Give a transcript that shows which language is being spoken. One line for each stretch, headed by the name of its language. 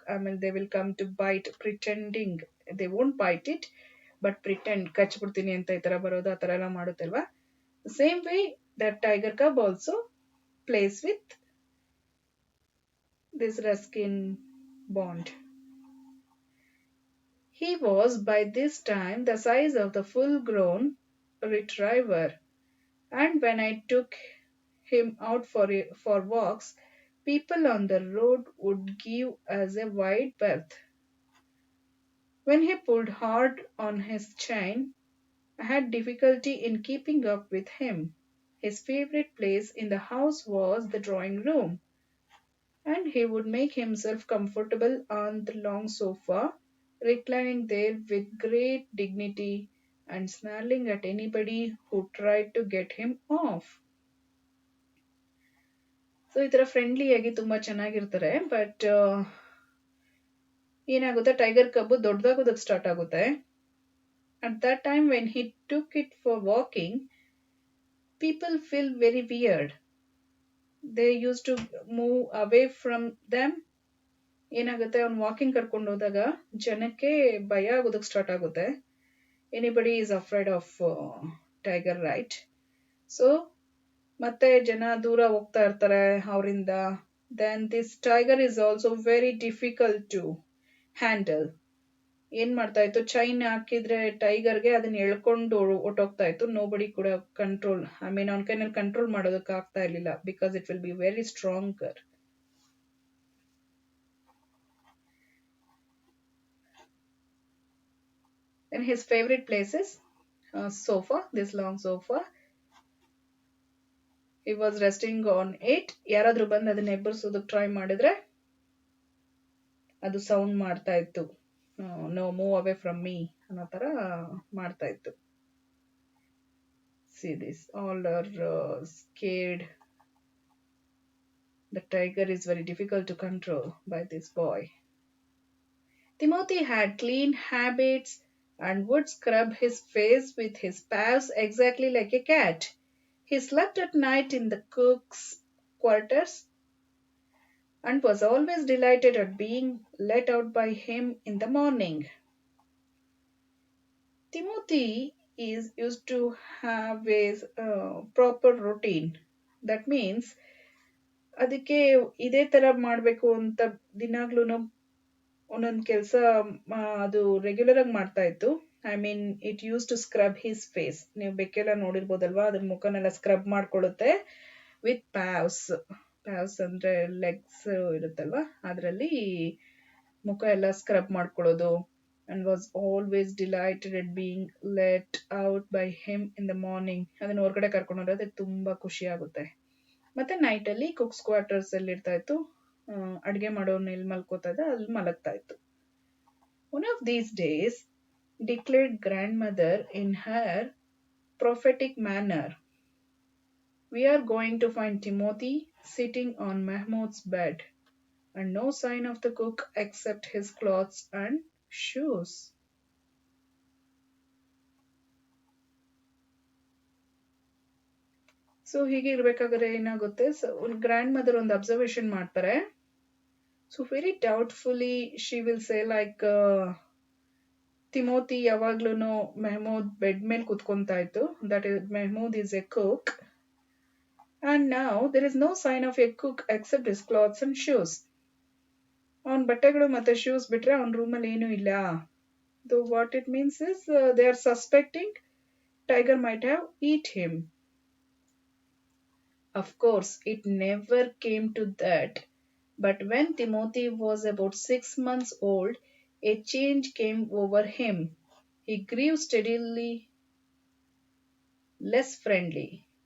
English: ಆಮೇಲೆ they will come to bite pretending, they won't bite it but pretend,
Kannada: ಕಚ್ಬಿಡ್ತೀನಿ ಅಂತ ಈ ತರ ಬರೋದು, ಆ ತರ ಎಲ್ಲ ಮಾಡುತ್ತಲ್ವಾ.
English: Same way that tiger cub also plays with this Ruskin bond. He was by this time the size of the full-grown retriever, and when I took him out for walks, people on the road would give us a wide berth. When he pulled hard on his chain, I had difficulty in keeping up with him. His favorite place in the house was the drawing room, and he would make himself comfortable on the long sofa, reclining there with great dignity and snarling at anybody who tried to get him off.
Kannada: So ಈ ತರ ಫ್ರೆಂಡ್ಲಿಯಾಗಿ ತುಂಬಾ ಚೆನ್ನಾಗಿರ್ತಾರೆ. But ಏನಾಗುತ್ತೆ, tiger ಕಬ್ಬು ದೊಡ್ಡದಾಗೋದಕ್ಕೆ start ಆಗುತ್ತೆ.
English: At that time when he took it for walking, people feel very weird. They use to move away from them.
Kannada: ಏನಾಗುತ್ತೆ, ಅವ್ನು walking ಕರ್ಕೊಂಡು ಹೋದಾಗ ಜನಕ್ಕೆ ಭಯ ಆಗೋದಕ್ಕೆ ಸ್ಟಾರ್ಟ್ ಆಗುತ್ತೆ.
English: Anybody is afraid of tiger, right?
Kannada: So ಮತ್ತೆ ಜನ ದೂರ ಹೋಗ್ತಾ ಇರ್ತಾರೆ ಅವರಿಂದ.
English: Then this tiger is also very difficult to handle.
Kannada: ಏನ್ ಮಾಡ್ತಾ ಇತ್ತು, ಚೈನ್ ಹಾಕಿದ್ರೆ ಟೈಗರ್ಗೆ ಅದನ್ನ ಎಳ್ಕೊಂಡು ಹೊಟ್ಟೋಗ್ತಾ ಇತ್ತು. ನೋಬಡಿ ಕೂಡ ಕಂಟ್ರೋಲ್, ಅವ್ನ ಕೈನಲ್ಲಿ ಕಂಟ್ರೋಲ್ ಮಾಡೋದಕ್ಕೆ ಆಗ್ತಾ ಇರ್ಲಿಲ್ಲ,
English: Because it will be very stronger. And his favorite places, sofa, this long sofa, He was resting on it.
Kannada: ಯಾರಾದ್ರೂ ಬಂದು ಅದನ್ನ ಎಬ್ಬರಿಸೋದಕ್ಕೆ ಟ್ರೈ ಮಾಡಿದ್ರೆ ಅದು ಸೌಂಡ್ ಮಾಡ್ತಾ ಇತ್ತು.
English: no move away from me
Kannada: ಅನ್ನೋ ತರ ಮಾಡ್ತಾ ಇತ್ತು.
English: See this, all are scared. The tiger is very difficult to control by this boy. Timothy had clean habits and would scrub his face with his paws exactly like a cat. He slept at night in the cook's quarters and was always delighted at being let out by him in the morning. Timothy is used to have a proper routine. That means
Kannada: ಅದಕ್ಕೆ ಇದೇ ತರ ಮಾಡ್ಬೇಕು ಅಂತ ದಿನಾಗ್ಲೂ ಒಂದೊಂದು ಕೆಲಸ ಅದು regular ಆಗಿ ಮಾಡ್ತಾ ಇತ್ತು.
English: I mean it use to scrub his face.
Kannada: ನೀವು ಬೆಕ್ಕೆಲ್ಲ ನೋಡಿರ್ಬೋದಲ್ವಾ, ಅದ್ರ ಮುಖನೆಲ್ಲ ಸ್ಕ್ರಬ್ ಮಾಡ್ಕೊಳ್ಳುತ್ತೆ
English: With paws.
Kannada: ಪ್ಯಾವ್ಸ್ ಅಂದ್ರೆ ಲೆಗ್ಸ್ ಇರುತ್ತಲ್ವಾ, ಅದರಲ್ಲಿ ಮುಖ ಎಲ್ಲ ಸ್ಕ್ರಬ್ ಮಾಡ್ಕೊಳ್ಳೋದು.
English: And was always delighted at being let out by him in the morning.
Kannada: ಅದನ್ನ ಹೊರಗಡೆ ಕರ್ಕೊಂಡು ಹೋದ್ರೆ ತುಂಬಾ ಖುಷಿ ಆಗುತ್ತೆ. ಮತ್ತೆ ನೈಟ್ ಅಲ್ಲಿ ಕುಕ್ಸ್ ಕ್ವಾರ್ಟರ್ಸ್ ಅಲ್ಲಿ ಇರ್ತಾ ಇತ್ತು. ಅಡ್ಗೆ ಮಾಡೋರ್ನ ಎಲ್ಲಿ ಮಲ್ಕೋತಾ ಇದ್ದ ಅಲ್ಲಿ ಮಲಗ್ತಾ ಇತ್ತು.
English: One of these days, declared grandmother in her prophetic manner, we are going to find Timothy sitting on Mahmoud's bed and no sign of the cook except his clothes and shoes.
Kannada: So ಹೀಗೆ ಇರ್ಬೇಕಾದ್ರೆ ಏನಾಗುತ್ತೆ, ಒಂದು grand mother ಒಂದು observation ಮಾಡ್ತಾರೆ.
English: so very doubtfully she will say like,
Kannada: Timothy ಯಾವಾಗ್ಲೂ Mehmood bed ಮೇಲೆ ಕುತ್ಕೊಂತಾ ಇತ್ತು.
English: That is Mehmood is a cook and now there is no sign of a cook except his clothes and shoes.
Kannada: ಅವನ್ ಬಟ್ಟೆಗಳು ಮತ್ತೆ ಶೂಸ್ ಬಿಟ್ರೆ ಅವನ ರೂಮಲ್ಲಿ ಏನೂ ಇಲ್ಲ.
English: What it means is they are suspecting tiger might have eat him. Of course, it never came to that. But when Timothy was about 6 months old, a change came over him. He grew steadily less friendly.